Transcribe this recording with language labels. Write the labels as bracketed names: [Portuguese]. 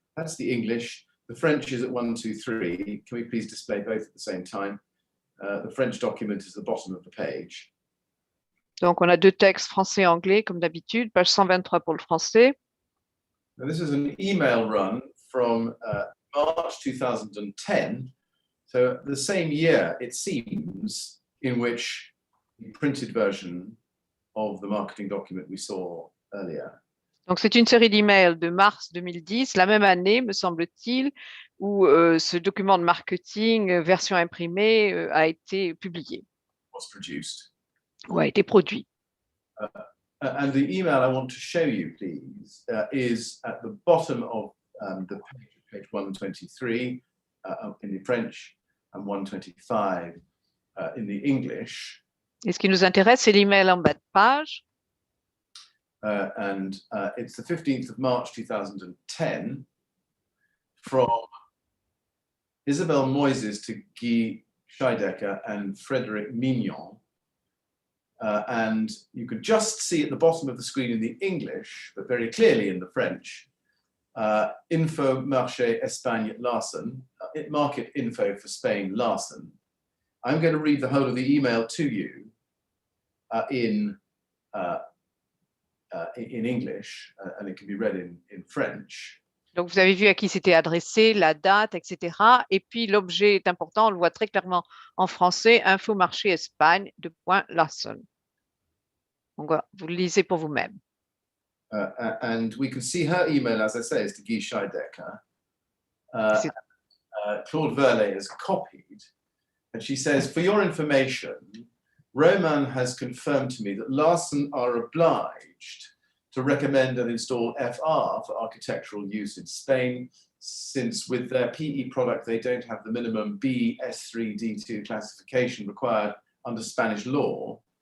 [English] That's the English. The French is at 123. Can we please display both at the same time? The French document is at the bottom of the page. [French] Donc, on a deux textes français et anglais, comme d'habitude, page 123 pour le français. [English] Now, this is an email run from March 2010, so the same year, it seems, in which the printed version of the marketing document we saw earlier. [French] Donc, c'est une série d'emails de mars 2010, la même année, me semble-t-il, où ce document de marketing, version imprimée, a été publié [English] Was produced. [French] ou a été produit. [English] And the email I want to show you, please, is at the bottom of the page 123 in the French and 125 in the English. [French] Et ce qui nous intéresse, c'est l'email en bas de page. [English] And it's the 15th of March 2010 from Isabelle Moises to Guy Scheidecker and Frédéric Mignon. And you could just see at the bottom of the screen in the English, but very clearly in the French, [French] info marché Espagne Larsen, [English] market info for Spain Larsen. I'm going to read the whole of the email to you in English, and it can be read in French. [French] Donc, vous avez vu à qui c'était adressé, la date, etc. Et puis, l'objet est important, on le voit très clairement en français, Info Marché Espagne, Larsen. Donc, voilà, vous le lisez pour vous-même. [English] And we can see her email, as I say, is to Guy Scheidecker. Claude Verlet has copied, and she says, for your information, Roman has confirmed to me that Larsen are obliged to recommend and install FR for architectural use in Spain, since with their PE product, they don't have the minimum B S3D2 classification required under Spanish law.